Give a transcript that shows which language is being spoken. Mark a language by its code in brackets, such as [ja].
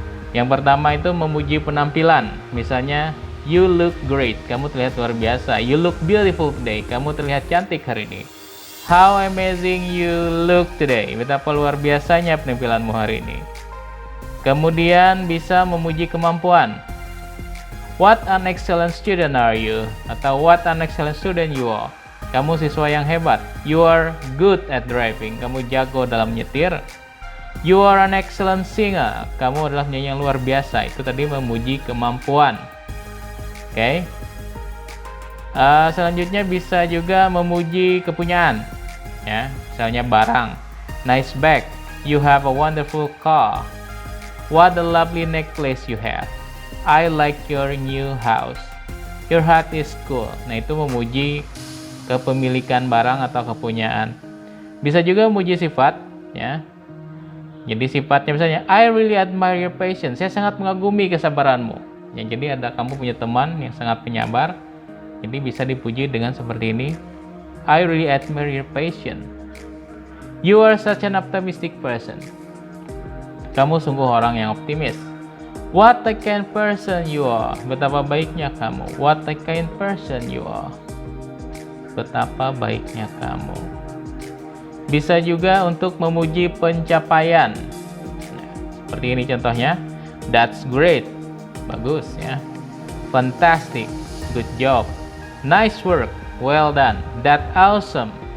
[id] Yang pertama itu memuji penampilan. Misalnya, [en] you look great, [id] kamu terlihat luar biasa. [en] You look beautiful today, [id] kamu terlihat cantik hari ini. [en] How amazing you look today, [id] betapa luar biasanya penampilanmu hari ini. Kemudian bisa memuji kemampuan. [en] What an excellent student are you? Atau what an excellent student you are. [id] Kamu siswa yang hebat. [en] You are good at driving, [id] kamu jago dalam nyetir. [en] You are an excellent singer, [id] kamu adalah penyanyi yang luar biasa. Itu tadi memuji kemampuan. Oke. Selanjutnya bisa juga memuji kepunyaan. Ya, misalnya barang. [en] Nice bag, you have a wonderful car. What a lovely necklace you have. I like your new house. Your hat is cool. [id] Nah, itu memuji kepemilikan barang atau kepunyaan. Bisa juga memuji sifat, ya. Jadi sifatnya misalnya, [en] I really admire your patience. [id] Saya sangat mengagumi kesabaranmu. Ya, jadi ada kamu punya teman yang sangat penyabar. Jadi bisa dipuji dengan seperti ini. [en] I really admire your patience. You are such an optimistic person. [id] Kamu sungguh orang yang optimis. [en] What a kind person you are. [id] Betapa baiknya kamu. [en] What a kind person you are. [id] Betapa baiknya kamu. Bisa juga untuk memuji pencapaian. Nah, seperti ini contohnya. [en] That's great. [id] Bagus ya. [en] Fantastic. Good job. Nice work. Well done. That awesome.